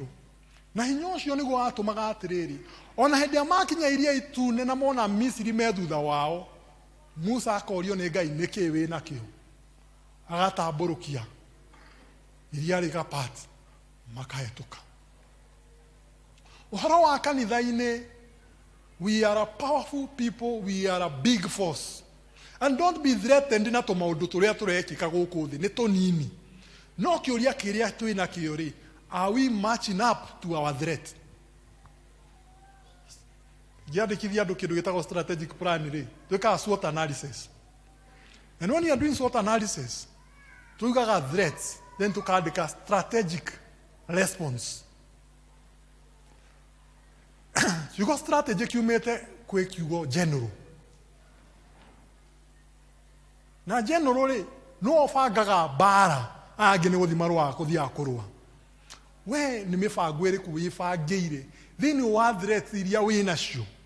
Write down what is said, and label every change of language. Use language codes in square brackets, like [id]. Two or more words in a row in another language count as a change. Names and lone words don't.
[ki] Na hinya ũcio nĩguo watũmaga atĩrĩrĩ, ona hĩndĩ ĩrĩa makinya Iria Itune na mona Misiri me thutha wao, Musa akorio nĩ Ngai, nĩkĩ wĩ nakĩo? Agatambũrũkia iria rĩgapati, makahĩtũka. Ũhoro wa kanitha-inĩ, [en] we are a powerful people, we are a big force. And don't be threatened [ki] na tũmaũndũ tũrĩa tũrekĩka gũkũ thĩ, nĩ tũnini. No kĩũria kĩrĩa twĩ nakĩo rĩ, [en] are we matching up to our threat? [ki] Giandĩkithia andũ kĩndũ gĩtagwo [en] strategic plan [ki] rĩ, twĩkaga [en] SWOT analysis. And when you are doing SWOT analysis, tugaga threats, then tukandĩka strategic response. [ki] Kiugo strategy kiumĩte kwĩ kiugo general. Na general rĩ, no ũbangaga mbara, angĩ nĩ gũthiĩ marũa kũthiaga kũrũa. We nĩ mĩbango ĩrĩkũ wĩbangĩire thĩinĩ wa threats iria wĩ nacio?